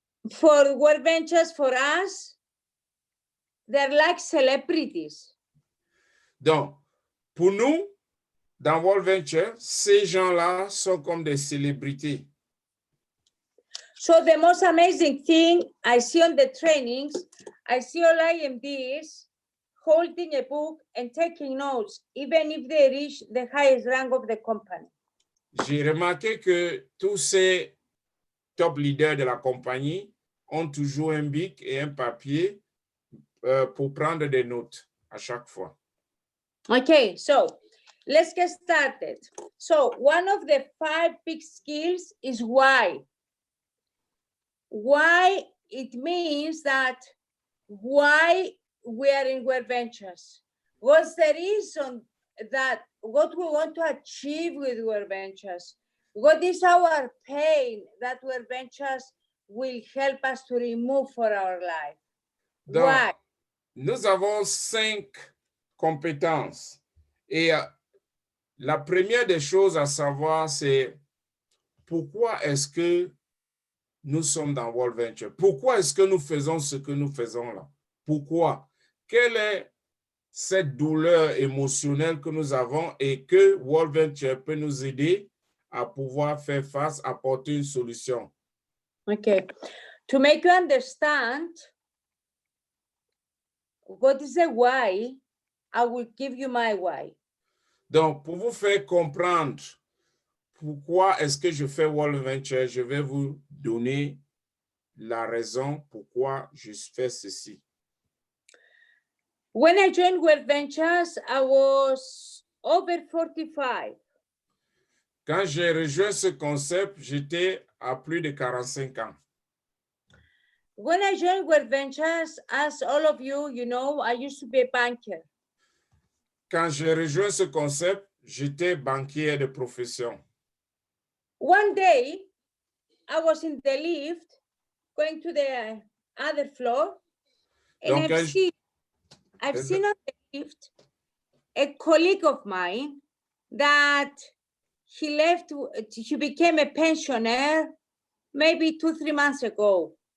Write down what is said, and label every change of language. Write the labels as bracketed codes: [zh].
[en] For World Ventures, for us, they're like celebrities. [fr] Donc, pour nous, dans World Venture, ces gens-là sont comme des célébrités. [en] So the most amazing thing I see on the trainings, I see all IMDs holding a book and taking notes, even if they reach the highest rank of the company. [fr] J'ai remarqué que tous ces top leaders de la compagnie ont toujours un bic et un papier pour prendre des notes à chaque fois. [en] Okay, so let's get started. So one of the 5 big skills is why. Why, it means that why we are in World Ventures. What's the reason that what we want to achieve with World Ventures? What is our pain that World Ventures will help us to remove for our life? [fr] Donc, [en] Why? [fr] nous avons 5 compétences. Et la première des choses à savoir, c'est pourquoi est-ce que nous sommes dans World Venture? Pourquoi est-ce que nous faisons ce que nous faisons là? Pourquoi? Quelle est cette douleur émotionnelle que nous avons et que World Venture peut nous aider à pouvoir faire face, apporter une solution? [en] Okay, to make you understand what is the why, I will give you my why. [fr] Donc, pour vous faire comprendre pourquoi est-ce que je fais World Venture, je vais vous donner la raison pourquoi je fais ceci. [en] When I joined World Ventures, I was over 45. [fr] Quand j'ai rejoint ce concept, j'étais à plus de 45 ans. [en] When I joined World Ventures, as all of you, you know, I used to be a banker. [fr] Quand j'ai rejoint ce concept, j'étais banquier de profession. [en] One day, I was in the lift going to the other floor, and [fr] Donc, [en] I've seen on the lift a colleague of mine that he became a pensioner maybe 2-3 months ago.